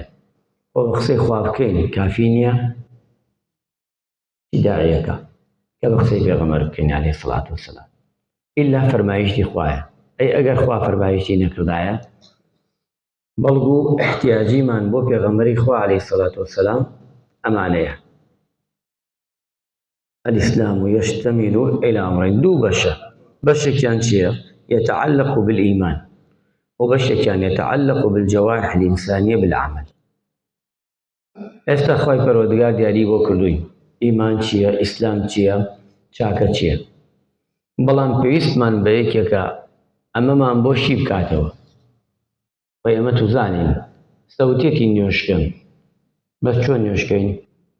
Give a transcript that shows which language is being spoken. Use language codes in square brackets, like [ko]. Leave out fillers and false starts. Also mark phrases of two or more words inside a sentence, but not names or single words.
[ckb] بۆ بە قسەی خوا بکەین کافی نییە؟ چی داعیەکە کە بە قسەی پێغەمبەر بکەین [ar] عەلەیهی سەڵات وەسەلام؟ [ckb] ئیلا فەرمایشتی خوایە. ئەی ئەگەر خوا فەرمایشتی نەکردایە بەڵگو احتیاجیمان بۆ پێغەمبەری خوا [ar] عەلەیهی سەڵات وەسەلام [ckb] ئەمانەیە. [ar] الإسلام يشتمل إلى أمرين، [ckb] دوو بەشە. بەشێکیان چییە؟ [ar] يتعلق بالإيمان وبەشێکیان يتعلق بالجوارح الإنسانية بالعمل. [ckb] ئێستا خوای پەروەردگار دیاری بۆ کردووی ئیمان چییە، ئیسلام چییە، چاکە چییە. بەڵام پێویستمان بە یەکێکە ئەمەمان بۆشی بکاتەوە. و ئێمە توزانین سەوتێکی نوێشکەن، بەس چۆن نوێشکەین؟